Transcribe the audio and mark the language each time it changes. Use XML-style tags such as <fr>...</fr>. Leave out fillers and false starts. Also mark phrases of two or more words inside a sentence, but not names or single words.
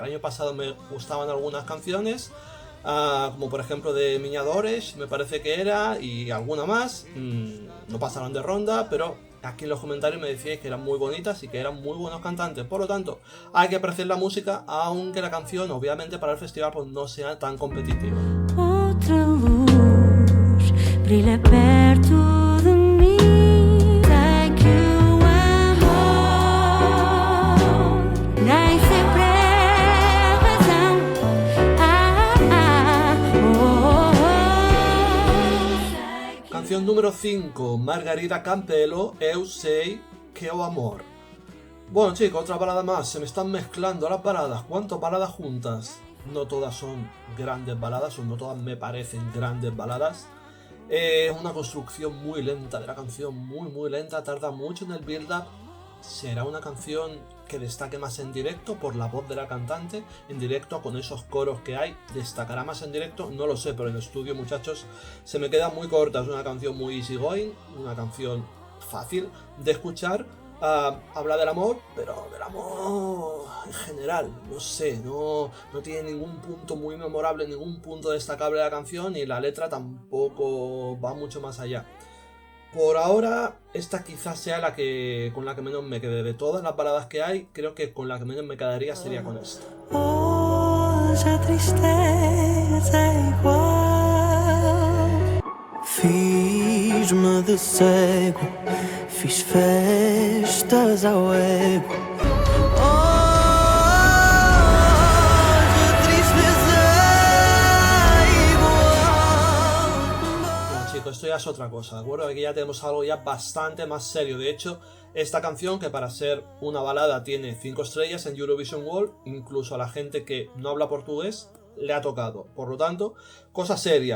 <es>El año pasado me gustaban algunas canciones, como por ejemplo de Miñadores, me parece que era, y alguna más. No pasaron de ronda, pero aquí en los comentarios me decíais que eran muy bonitas y que eran muy buenos cantantes. Por lo tanto, hay que apreciar la música, aunque la canción, obviamente, para el festival pues no sea tan competitiva.</es> <pt>Outra luz brilha perto de mim. Sei que o amor nem sempre é razão.</pt> <es>Canción número 5, Margarida Campelo, Eu sei que o amor. Bueno, chicos, otra balada más. Se me están mezclando las baladas. ¿Cuántas baladas juntas? No todas son grandes baladas, o no todas me parecen grandes baladas. Es una construcción muy lenta de la canción, muy lenta, tarda mucho en el build-up. Será una canción que destaque más en directo por la voz de la cantante, en directo con esos coros que hay. ¿Destacará más en directo? No lo sé, pero en el estudio, muchachos, se me queda muy corta. Es una canción muy easygoing, una canción fácil de escuchar. Habla del amor, pero del amor en general, no sé, no tiene ningún punto muy memorable, ningún punto destacable de la canción, y la letra tampoco va mucho más allá. Por ahora, esta quizás sea con la que menos me quedé. De todas las baladas que hay, creo que con la que menos me quedaría sería con esta.</es> <pt>Hoje a tristeza é igual. Fiz-me de cego, fiz festas ao ego. Hoje a tristeza é igual.</pt> <es>Bueno, chicos, esto ya es otra cosa, ¿de acuerdo? Aquí ya tenemos algo ya bastante más serio. De hecho, esta canción, que para ser una balada tiene 5 estrellas en Eurovision World, incluso a la gente que no habla portugués le ha tocado. Por lo tanto, cosa seria.</es>